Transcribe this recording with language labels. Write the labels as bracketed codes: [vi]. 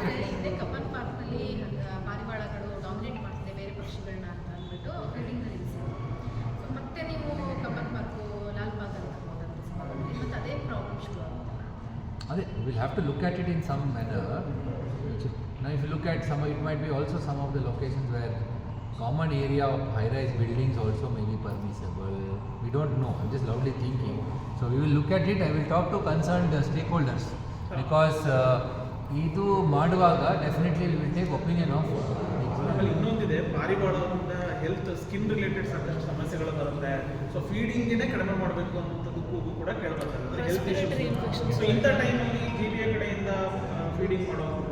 [kn] ಹಿಂದೆ ಕಬ್ಬನ್ ಪಾರ್ಕ್ನಲ್ಲಿ ಪಾರಿವಾಳಗಳು ಡಾಮಿನೇಟ್ ಮಾಡ್ತಿದೆ ಬೇರೆ ಪಕ್ಷಿಗಳನ್ನ ಅಂತ ಅಂದ್ಬಿಟ್ಟು ಫೀಡಿಂಗ್ನಲ್ಲಿ ಸೊ ಮತ್ತೆ ನೀವು ಕಬ್ಬನ್ ಪಾರ್ಕು ಲಾಲ್ಬಾಗ್ ಅಂತ ಮತ್ತು ಅದೇ ಪ್ರಾಬ್ಲಮ್ ಶುರು ಆಗುತ್ತೆ. [en] ಅದೇ will have to look at it in some manner. Now if you look at some, it might be also some of the locations where common area of high-rise buildings also may be permissible. We don't know. I'm just loudly thinking. So we will look at it. I will talk to concerned stakeholders because [kn] ಇದು ಮಾಡುವಾಗ [en] Definitely we will take opinion of. [kn] ಆಮೇಲೆ ಇನ್ನೊಂದಿದೆ, ಪಾರಿವಾಳದಿಂದ health skin related ಸಾಕಷ್ಟು ಸಮಸ್ಯೆಗಳು ಬರುತ್ತೆ. So ಫೀಡಿಂಗೇ ಕಡಿಮೆ ಮಾಡಬೇಕು ಅನ್ನೋದಕ್ಕೂ ಕೂಡ ಕೇಳಬೇಕಾಗುತ್ತೆ, ಹೆಲ್ತ್ ಇಶ್ಯೂಸ್. ಸೊ ಇಂಥ ಟೈಮಲ್ಲಿ GBA ಕಡೆಯಿಂದ ಫೀಡಿಂಗ್ ಮಾಡೋ